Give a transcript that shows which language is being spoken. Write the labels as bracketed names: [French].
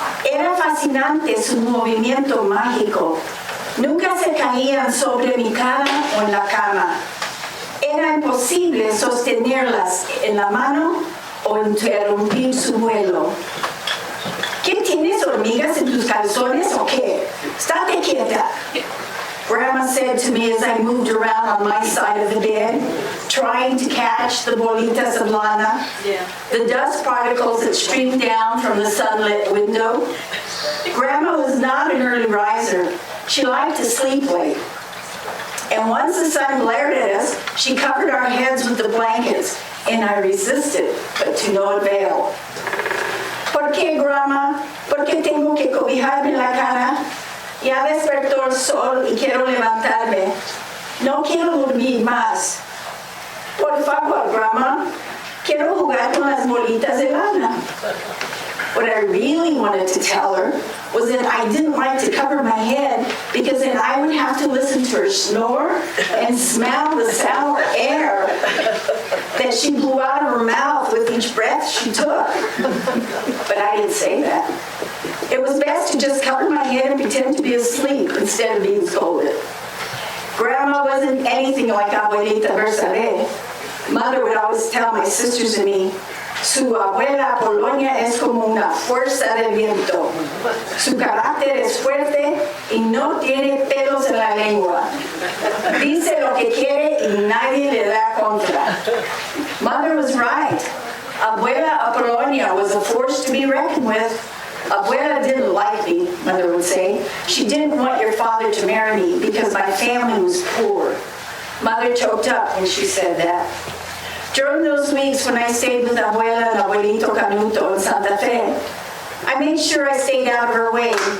[Spanish] Era fascinante su movimiento mágico. Nunca se caían sobre mi cara o en la cama. Era imposible sostenerlas en la mano o interrumpir su vuelo. ¿Qué tienes, hormigas en tus calzones o qué? Estate quieta. [English] Grandma said to me as I moved around on my side of the bed, trying to catch the bolitas of lana, the dust particles that streamed down from the sunlit window. Grandma was not an early riser. She liked to sleep late. And once the sun glared at us, she covered our heads with the blankets, and I resisted, but to no avail. [Spanish] ¿Por qué, Grandma? ¿Por qué tengo que cobijarme la cara? Ya despertó el sol y quiero levantarme. No quiero dormir más. Por favor, Grandma, quiero jugar con las bolitas de lana. [English] What I really wanted to tell her was that I didn't like to cover my head because then I would have to listen to her snore and smell the sour air that she blew out of her mouth with each breath she took. But I didn't say that. It was best to just cover my head and pretend to be asleep instead of being scolded. Grandma wasn't anything like Abuelita Versailles. Mother would always tell my sisters and me, [Spanish] su abuela Polonia es como una fuerza del viento. Su carácter es fuerte y no tiene pelos en la lengua. Dice lo que quiere y nadie le da contra. [English] Mother was right. Abuela Apollonia was a force to be reckoned with. Abuela didn't like me, Mother would say. She didn't want your father to marry me because my family was poor. Mother choked up when she said that. During those weeks when I stayed with Abuela and Abuelito Canuto in Santa Fe, I made sure I stayed out of her way.